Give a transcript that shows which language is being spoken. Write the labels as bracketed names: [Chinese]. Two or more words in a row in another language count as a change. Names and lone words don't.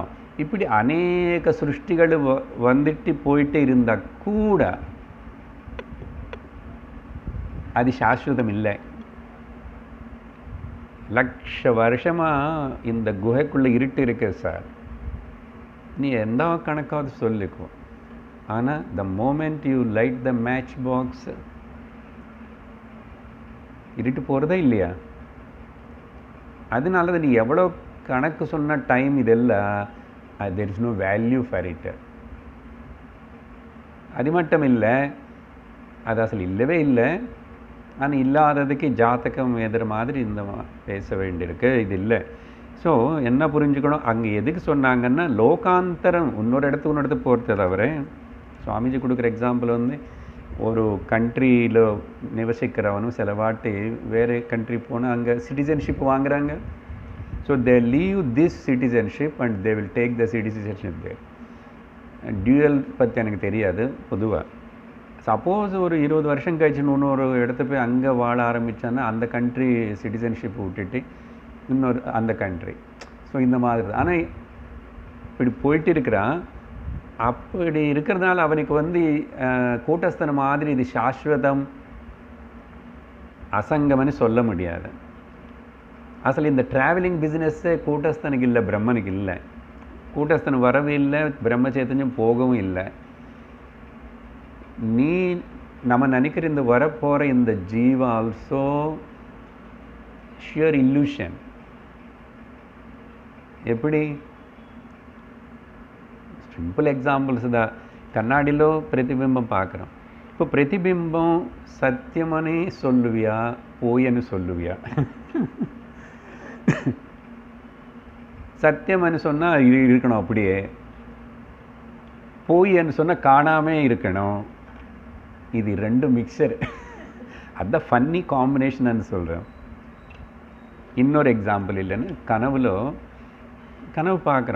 [Tamil] இப்படி அநேக சிருஷ்டிகள் வந்துட்டு போயிட்டே இருந்தால் கூட அது சாஸ்வதம் இல்லை. லட்ச வருஷமாக இந்த குகைக்குள்ளே இருட்டு இருக்கு சார், நீ எந்த கணக்காவது சொல்லிக்கோ. ஆனால் [English] the moment you light the match box, [Tamil] இருட்டு போகிறதா இல்லையா? அதனால தான் நீ எவ்வளோ கணக்கு சொன்ன டைம் இதெல்லாம், [English] there is no value for it. [Tamil] அது மட்டும் இல்லை, அது அசல் இல்லவே இல்லை. ஆனால் இல்லாததுக்கு ஜாத்தகம் எதிர மாதிரி இந்த பேச வேண்டியிருக்கு, இது இல்லை. ஸோ என்ன புரிஞ்சுக்கணும், அங்கே எதுக்கு சொன்னாங்கன்னா லோகாந்தரம், இன்னொரு இடத்துக்கு போகிறத தவிர. சுவாமிஜி கொடுக்குற எக்ஸாம்பிள் ஒரு கண்ட்ரியில் நிவசிக்கிறவனும் சில வாட்டி வேறு கண்ட்ரி போனால் அங்கே சிட்டிசன்ஷிப் வாங்குறாங்க. [English] So they leave this citizenship and they will take the citizenship there. [Tamil] டியூவல் பற்றி எனக்கு தெரியாது பொதுவாக. சப்போஸ் ஒரு 20 வருஷம் கழிச்சு இன்னொரு இடத்த போய் அங்கே வாழ ஆரம்பித்தான்னா அந்த கண்ட்ரி சிட்டிசன்ஷிப் விட்டுட்டு இன்னொரு அந்த கண்ட்ரி. ஸோ இந்த மாதிரி. ஆனால் இப்படி போயிட்டு இருக்கிறான். அப்படி இருக்கிறதுனால அவனுக்கு கூட்டஸ்தன மாதிரி இது சாஸ்வதம் அசங்கம்னு சொல்ல முடியாது. అసలు இந்த [English] travelling business [Tamil] కూటస్థనికి இல்லை, பிரம்மனுக்கு இல்லை. கூட்டஸ்தன் வரவும் இல்லை, பிரம்ம சைத்தன்யம் போகவும் இல்லை. நீ நம்ம நினைக்கிற இந்த வரப்போகிற இந்த ஜீவ [English] also sheer illusion. [Tamil] எப்படி? [English] simple examples [Tamil] தான். கண்ணாடிలో ప్రతిబింబం பார்க்குறோம். இப்போ [Telugu] ప్రతిబింబం సత్యమని [Tamil] சொல்லுவியா போயன்னு சொல்லுவியா? சத்தியம்னு சொன்னால் இருக்கணும் அப்படியே, போயன்னு சொன்னால் காணாமே இருக்கணும். இது ரெண்டு மிக்சர். அதுதான் [English] funny combination [Tamil] சொல்கிறேன். இன்னொரு எக்ஸாம்பிள் இல்லைன்னு, கனவு பார்க்குறோம்.